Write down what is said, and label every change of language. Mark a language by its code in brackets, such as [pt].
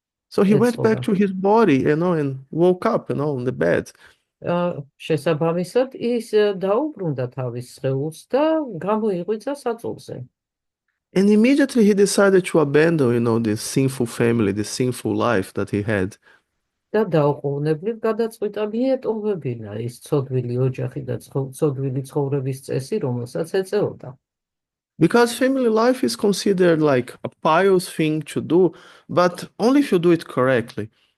[en] So he went back to his body, and woke up, on the bed. [ka] შესაბამისად ის დაუბრუნდა თავის სხეულს და გამოიღვიძა საწოლზე. [en] And immediately he decided to abandon, this sinful family, this sinful life that he had. [ka] და დაუყოვნებლივ გადაწყვიტა მიეტოვებინა ის ცოდვილი ოჯახი და ცოდვილი ცხოვრების წესი, რომელსაც ეწეოდა. [en] Because family life is considered like a pious thing to do, but only if you do it correctly.